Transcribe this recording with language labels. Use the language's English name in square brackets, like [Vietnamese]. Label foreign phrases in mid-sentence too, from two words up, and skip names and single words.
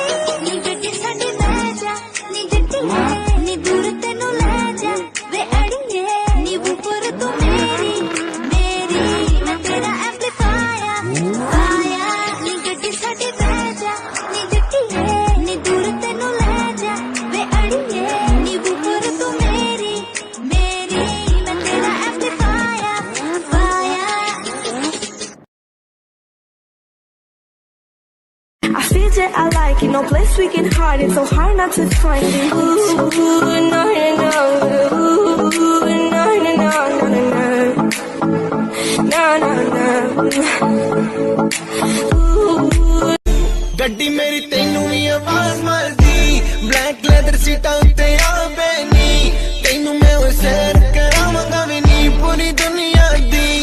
[Punjabi] ਨੀ ਗੱਡੀ ਸਾਡੀ ਲੈ ਜਾ ਨੀ ਗੱਡੀ ਹੈ ਨੀ ਦੂਰ ਤੈਨੂੰ ਲੈ ਜਾ ਵੇ ਅੜੀਏ ਨੀ ਉੱਪਰ ਤੂੰ ਮੇਰੀ ਮੈਂ ਤੇਰਾ ਐਂਪਲੀਫਾਇਰ ਆਇਆ ਨੀ ਗੱਡੀ ਸਾਡੀ ਲੈ ਜਾ ਨੀ ਗੱਡੀ ਹੈ ਨੀ ਦੂਰ ਤੈਨੂੰ ਲੈ ਜਾ ਵੇ ਅੜੀਏ ਨੀ ਉੱਪਰ ਤੂੰ ਮੇਰੀ ਮੈਂ ਤੇਰਾ ਐਂਪਲੀਫਾਇਰ ਫਾਇਰ [English] I feel that I like it, no place we can hide it, so hard not to find it. Ooh, no, no, no, ooh, no, no, no, no, no, no, no, no. Ooh. [Punjabi] ਗੱਡੀ ਮੇਰੀ ਤੈਨੂੰ ਵੀ ਆਵਾਜ਼ ਮਾਰਦੀ [English] black leather seats [Punjabi] ਉੱਤੇ ਆ ਬੈਨੀ ਤੈਨੂੰ ਮੈਂ ਉਹ ਸੈਰ ਕਰਾਵਾਂਗਾ ਵੀ ਨੀ ਪੂਰੀ ਦੁਨੀਆ ਦੀ